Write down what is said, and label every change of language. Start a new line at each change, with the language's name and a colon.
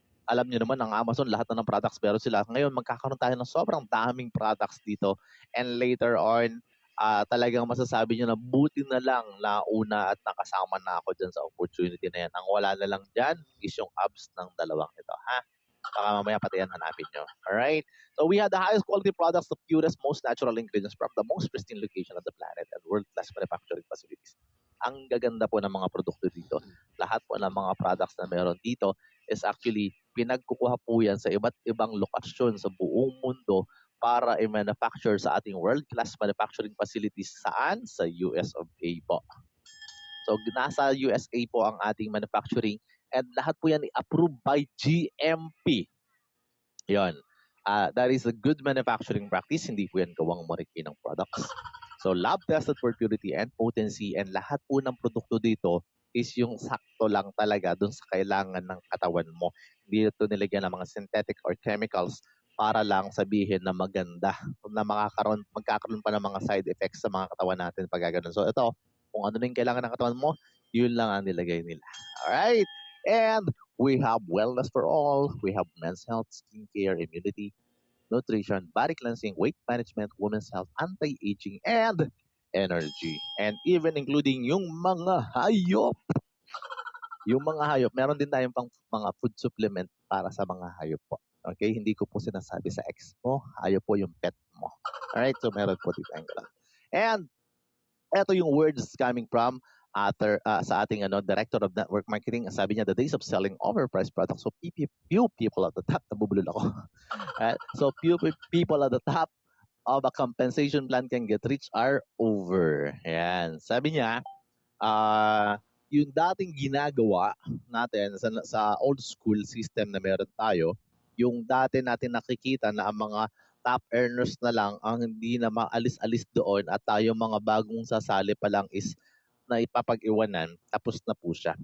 Filipino: Alam niyo naman, ang Amazon, lahat na ng products meron sila. Ngayon, magkakaroon tayo ng sobrang daming products dito. And later on, talagang masasabi nyo na buti na lang na una at nakasama na ako dyan sa opportunity na yan. Ang wala na lang dyan is yung abs ng dalawang ito. Ha? Baka mamaya pati yan hanapin nyo. Alright?
English: So we have the highest quality products, the purest, most natural ingredients from the most pristine location on the planet and world-class manufacturing facilities.
Filipino: Ang gaganda po ng mga produkto dito. Lahat po ng mga products na meron dito is actually pinagkukuha po yan sa iba't ibang lokasyon sa buong mundo para i-manufacture sa ating world-class manufacturing facilities. Saan? Sa US of A po. So, nasa USA po ang ating manufacturing and lahat po yan approved by GMP. Yon.
English: That is a good manufacturing practice.
Filipino: Hindi po yan gawang mariki ng products. So,
English: lab-tested for purity and potency
Filipino: and lahat po ng produkto dito is yung sakto lang talaga dun sa kailangan ng katawan mo. Hindi ito nilagyan ng mga synthetic or chemicals para lang sabihin na maganda, na magkakaroon pa ng mga side effects sa mga katawan natin pag gano'n. So ito, kung ano na yung kailangan ng katawan mo, yun lang ang nilagay nila.
English: Alright? And we have wellness for all. We have men's health, skincare, immunity, nutrition, body cleansing, weight management, women's health, anti-aging, and energy.
Filipino: And even including yung mga hayop. Yung mga hayop, meron din tayong pang mga food supplement para sa mga hayop po. Okay, hindi ko po sinasabi sa ex mo, hayop po yung pet mo. Alright, so meron po dito ang gala. And eto yung words coming from sa ating Director of Network Marketing.
English: Sabi niya, the days of selling overpriced products. So few people at the top,
Filipino: nabubulol ako.
English: So few people at the top of a compensation plan can get rich are over.
Filipino: Ayan. Sabi niya, yung dating ginagawa natin sa old school system na meron tayo, yung dati natin nakikita na ang mga top earners na lang ang hindi na maalis-alis doon at tayo mga bagong sasali pa lang is na ipapag-iwanan, tapos na po siya.